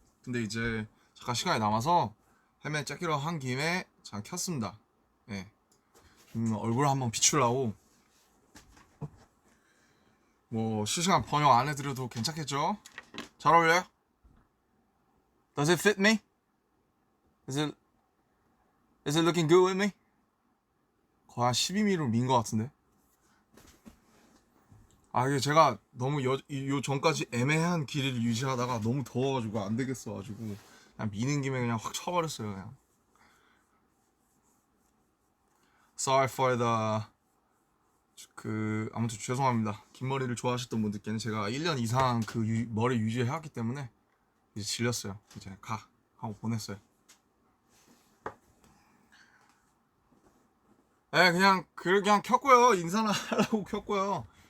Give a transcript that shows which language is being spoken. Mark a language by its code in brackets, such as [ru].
[ko] 근데 이제 잠깐 시간이 남아서 헬멧 짝기로 한 김에 잠깐 켰습니다. 예. 좀 얼굴 한번 비추려고. 뭐 실시간 번역 안 해드려도 괜찮겠죠? 잘 어울려요? [en] Does it fit me? Is it looking good with me? [ko] 거의 한 12mm로 민 것 같은데. 이게 제가 너무 요 전까지 애매한 길이를 유지하다가 너무 더워가지고 안 되겠어가지고 그냥 미는 김에 그냥 확 쳐버렸어요. 그냥. [en] Sorry for the [ko] 아무튼 죄송합니다. 긴 머리를 좋아하셨던 분들께는 제가 1년 이상 그 머리 유지해왔기 때문에 이제 질렸어요. 이제 가 하고 보냈어요. 네, 그냥 켰고요. 인사나 하려고 켰고요.